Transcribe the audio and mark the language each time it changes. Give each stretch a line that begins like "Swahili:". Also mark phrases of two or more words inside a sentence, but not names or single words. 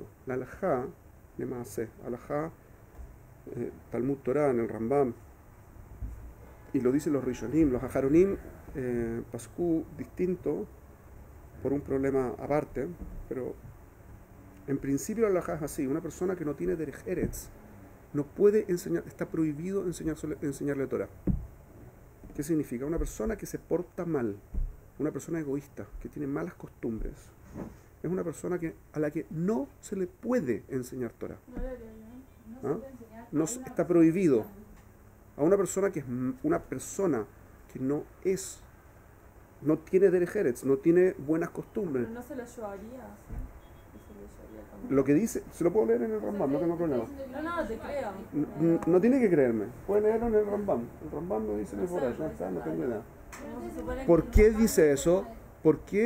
Spanish: La halajá, halajá, Talmud Torah, en el Rambam, y lo dicen los Rishonim, los Aharonim, Pascú distinto, por un problema aparte, pero en principio la halajá es así. Una persona que no tiene
Hebrew: derech eretz
Spanish: no puede enseñar, está prohibido enseñarle Torah. ¿Qué significa? Una persona que se porta mal, una persona egoísta, que tiene malas costumbres, es una persona a la que no se le puede enseñar Torah. No está prohibido. A una persona que no tiene
Hebrew: derech eretz,
Spanish: no tiene buenas costumbres. Pero no se lo llevaría, ¿sí? Lo que dice, se lo puedo leer en el Rambam, no tengo problema. No, te creo. No tiene que creerme, puede leerlo en el Rambam. El Rambam lo dice en el Boraj, no tengo idea. ¿Por qué dice eso? ¿Por qué?